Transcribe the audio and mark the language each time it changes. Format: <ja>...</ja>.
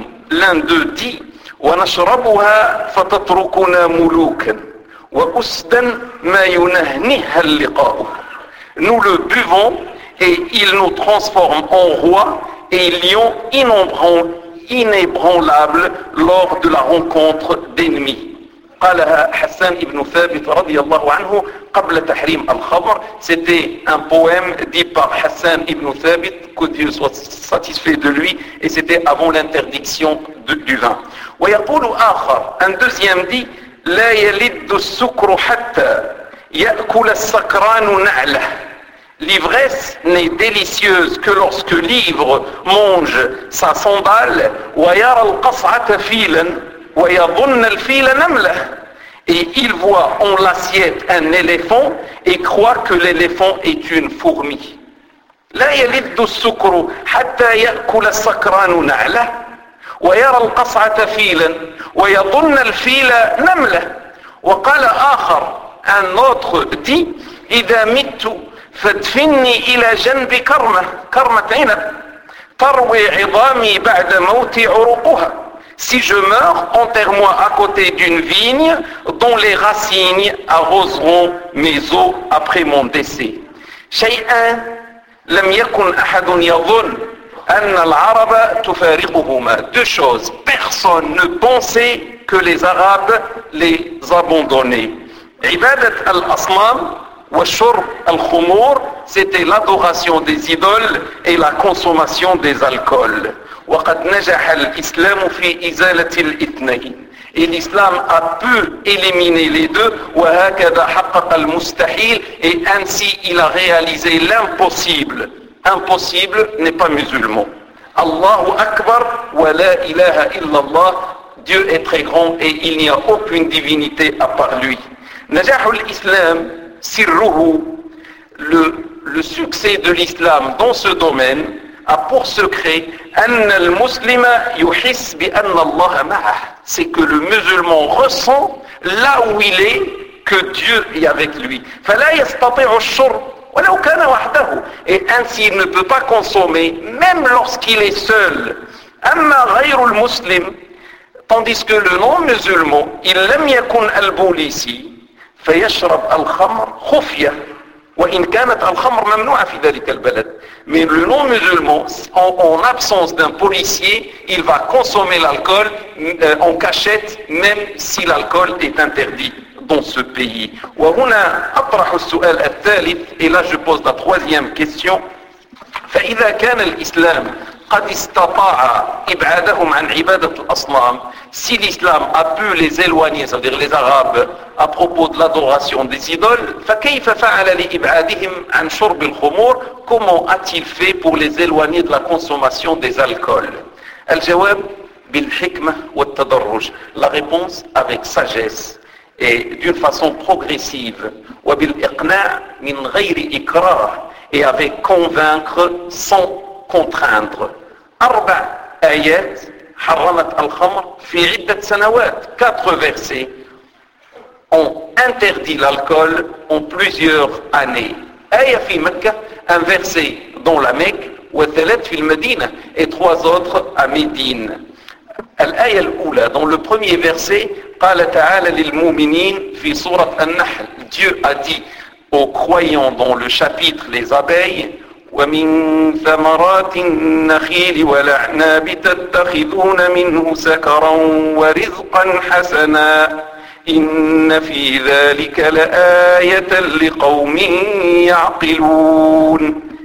<fr>L'un d'eux dit,</fr> <ar>ونشربها فتتركنا ملوكا وأسدا ما ينهنها اللقاء.</ar> <fr>Nous le buvons et il nous transforme en roi et lion inébranlable lors de la rencontre d'ennemis.</fr> <ar>قالها حسان ابن ثابت رضي الله عنه قبل تحريم الخمر.</ar> <fr>C'était un poème dit par Hassan ibn Thabit, que Dieu soit satisfait de lui, et c'était avant l'interdiction du vin.</fr> <ar>ويقول آخر,</ar> <fr>un deuxième dit,</fr> <ar>لا يلد السكر حتى يأكل السكران نعله.</ar> <fr>L'ivresse n'est délicieuse que lorsque l'ivre mange sa sandale.</fr> <ar>ويرى القصعة فيلا ويظن الفيل نملة.</ar> <fr>Et il voit en l'assiette un éléphant et croit que l'éléphant est une fourmi.</fr> <ar>لا يلد السكر حتى يأكل السكران نعله. ويرى القصعة فيلا ويظن الفيل نملة. وقال آخر,</ar> <fr>un autre dit,</fr> <ar>إذا مت فادفني إلى جنب كرمة, كرمة عنب, تروي عظامي بعد موتي عروقها.</ar> <fr>Si je meurs, enterre-moi à côté d'une vigne dont les racines arroseront mes os après mon décès.</fr> <ar>شيئان لم يكن أحد يظن أن العرب تفارقهما.</ar> <fr>Deux choses. Personne ne pensait que les Arabes les abandonnaient.</fr> <ar>عبادة الأصنام وشرب الخمور</ar> <fr>c'était l'adoration des idoles et la consommation des alcools.</fr> <ar>وقد نجح الإسلام في إزالة الاثنين.</ar> <fr>Et l'islam a pu éliminer les deux.</fr> <ar>وَهَكَذَا حَقَّقَ الْمُسْتَحِيلِ</ar> <fr>Et ainsi il a réalisé l'impossible. Impossible n'est pas musulman.</fr> <ar>Allahu Akbar wa la ilaha illallah.</ar> <fr>Dieu est très grand et il n'y a aucune divinité à part lui.</fr> <ar>نجاح الإسلام سره</ar> <fr>le succès de l'islam dans ce domaine a pour secret</fr> <ar>أن المسلم يحس بأن الله معه.</ar> <fr>C'est que le musulman ressent là où il est que Dieu est avec lui.</fr> <ar>فلا يستطيع الشرب ولو كان وحده.</ar> <fr>Et ainsi il ne peut pas consommer même lorsqu'il est seul.</fr> <ar>أما غير المسلم</ar> <fr>tandis que le non-musulman il</fr> <ar>لم يكن البوليسي فيشرب الخمر خفية وإن كانت الخمر ممنوعة في ذلك البلد.</ar> <fr>Mais le non-musulman en absence d'un policier il va consommer l'alcool en cachette même si l'alcool est interdit dans ce pays.</fr> <ar>وهنا أطرح السؤال الثالث.</ar> <fr>Et là je pose la troisième question.</fr> <ar>فإذا كان الإسلام قد استطاع إبعادهم عن عبادة الأصنام.</ar> <fr>Si l'islam a pu les éloigner, c'est-à-dire les Arabes, à propos de l'adoration des idoles,</fr> <ar>فَكَيْفَ فَعَلَ لِإِبْعَادِهِمْ عَنْ شُرْبِ الْخُمُورِ</ar> <fr>Comment a-t-il fait pour les éloigner de la consommation des alcools ?</fr> <ar>الجواب بالحكمة والتدرج.</ar> <fr>La réponse avec sagesse et d'une façon progressive.</fr> <ar>وبالإقناع من غير إكرار.</ar> <fr>Et avec convaincre sans contraindre.</fr> <ar>أربع آيات حرمت الخمر في عدة سنوات.</ar> <fr>Quatre versets ont interdit l'alcool en plusieurs années.</fr> <ar>آية في مكة,</ar> <fr>un verset dans la Mecque,</fr> <ar>وثلاث في المدينة,</ar> <fr>et trois autres à Médine.</fr> <ar>الآية الأولى,</ar> <fr>dans le premier verset,</fr> <ar>قال تعالى للمؤمنين في سورة النحل.</ar> <fr>Dieu a dit aux croyants dans le chapitre les abeilles,</fr> <ar>ومن ثمرات النخيل والأعناب تتخذون منه سكرا ورزقا حسنا إن في ذلك لآية لقوم يعقلون.</ar>